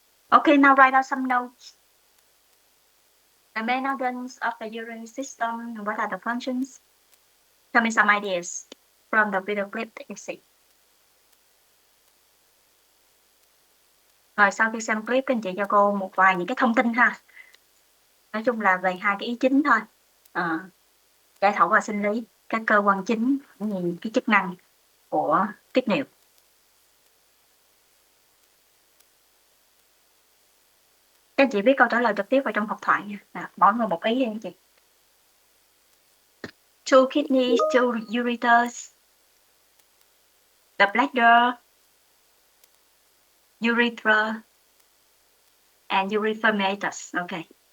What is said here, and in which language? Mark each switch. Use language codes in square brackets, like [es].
[en] Okay, now write out some notes. The main organs of the urinary system and what are the functions? Tell me some ideas from the video clip that you see. [vi] Rồi sau khi xem clip, các anh chị cho cô một vài những cái thông tin ha. Nói chung là về hai cái ý chính thôi. Giải phẫu và sinh lý, các cơ quan chính, những cái chức năng của tiết niệu. Các anh chị viết câu trả lời trực tiếp vào trong hộp thoại nha. Mỗi người một ý đi anh chị. [en] 2 kidneys, 2 ureters, the bladder, urethra, and urethra meatus. Okay.